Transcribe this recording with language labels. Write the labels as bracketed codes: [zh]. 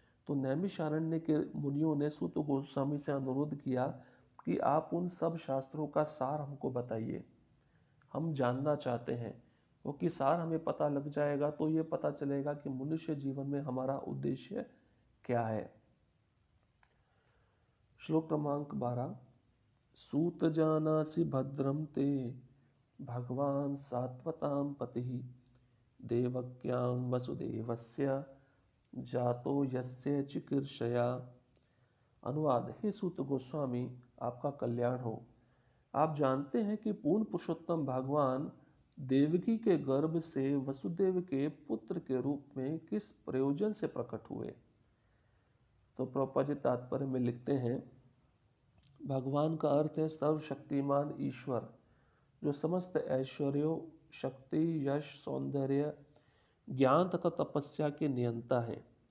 [hi] तो नैमिषारण्य के मुनियों ने सूत गोस्वामी से अनुरोध किया कि आप उन सब शास्त्रों का सार हमको बताइए, हम जानना चाहते हैं। क्योंकि सार हमें पता लग जाएगा तो ये पता चलेगा कि मनुष्य जीवन में हमारा उद्देश्य क्या है। श्लोक क्रमांक 12। [sa] सूत जानासि भद्रम ते भगवान सात्वतां पतिः देवक्यां वसुदेवस्य जातो यस्य चिकीर्षया। [hi] अनुवाद। हे सूत गोस्वामी, आपका कल्याण हो। आप जानते हैं कि पूर्ण पुरुषोत्तम भगवान देवकी के गर्भ से वसुदेव के पुत्र के रूप में किस प्रयोजन से प्रकट हुए। तो प्रभुपाद जी तात्पर्य में लिखते हैं, भगवान का अर्थ है सर्वशक्तिमान ईश्वर, जो समस्त ऐश्वर्यों, शक्ति, यश, सौंदर्य, ज्ञान तथा तपस्या के नियंता हैं।